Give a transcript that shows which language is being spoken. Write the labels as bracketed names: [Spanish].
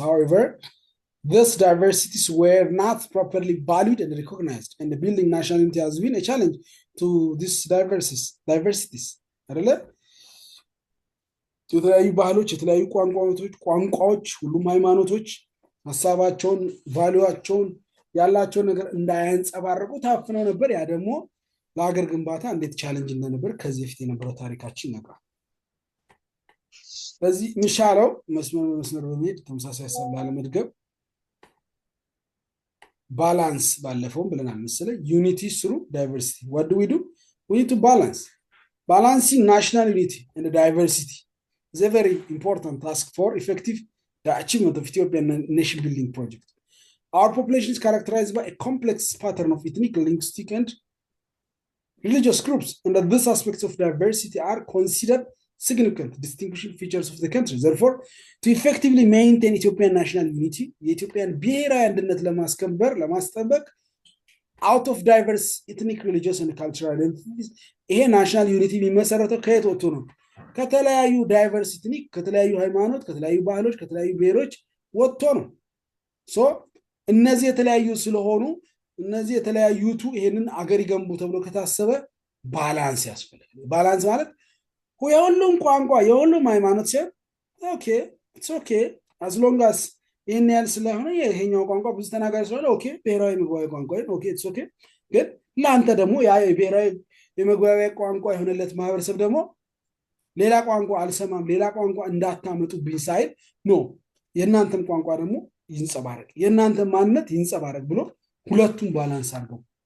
[English] However, these diversities were not properly valued and recognized, and the building national unity has been a challenge to these diversities. [Amharic] አይደለ? የተለያዩ ባህሎች፣ የተለያዩ ቋንቋዎች፣ ሁሉም ሃይማኖቶች ሐሳባቸውን ቫልዩአቸውን ያላቸውን ነገር እንዳያንጸባርቁ ታፍነው ነበር። ያ ደግሞ ለሀገር ግንባታ እንዴት ቻሌንጅ እንደነበር ከዚህ በፊት የነበረው ታሪካችን ነበር። በዚህ ምሻለው መስመር በመሄድ ተመሳሳይ ሀሳብ ላለመድገም ባላንስ ባለፈውም ብለናል መሰለኝ ዩኒቲ ስሩ ዳይቨርሲቲ [English] what do we need to balance balancing national unity and diversity is a very important task for effective the achievement of Ethiopian nation building project. Our population is characterized by a complex pattern of ethnic, linguistic, and religious groups, and that these aspects of diversity are considered significant distinguishing features of the country. Therefore, to effectively maintain Ethiopian national unity, Ethiopian [Amharic] ብሔራዊ አንድነት ለማስከበር ለማስጠበቅ [English] out of diverse ethnic, religious, and cultural identities [Amharic] ይሄ ናሽናል ዩኒቲ የሚመሰረተው ከየት ወጥቶ ነው? ከተለያዩ ዳይቨርስ ኢትኒክ፣ ከተለያዩ ሃይማኖት፣ ከተለያዩ ባህሎች፣ ከተለያዩ ብሔሮች ወጥቶ ነው። ሶ እነዚህ የተለያዩ ስለሆኑ እነዚህ የተለያዩቱ ይሄንን አገር ይገንቡ ተብሎ ከታሰበ ባላንስ ያስፈልጋል። ባላንስ ማለት የሁሉም ቋንቋ የሁሉም ሃይማኖት ሲሆን [English] ኦኬ ኢትስ ኦኬ አዝ ሎንግ አስ [Amharic] ይሄን ያህል ስለሆነ ይሄኛው ቋንቋ ብዙ ተናጋሪ ስለሆነ ኦኬ ብሔራዊ መግባቢያ ቋንቋ ኦኬ ኢትስ ኦኬ። ግን ለአንተ ደግሞ ያ ብሔራዊ የመግባቢያ ቋንቋ የሆነለት ማህበረሰብ ደግሞ ሌላ ቋንቋ አልሰማም ሌላ ቋንቋ እንዳታመጡብኝ ሳይል ኖ የእናንተም ቋንቋ ደግሞ ይንጸባረቅ የእናንተ ማንነት ይንጸባረቅ ብሎ ሁለቱም ባላንስ አድርገው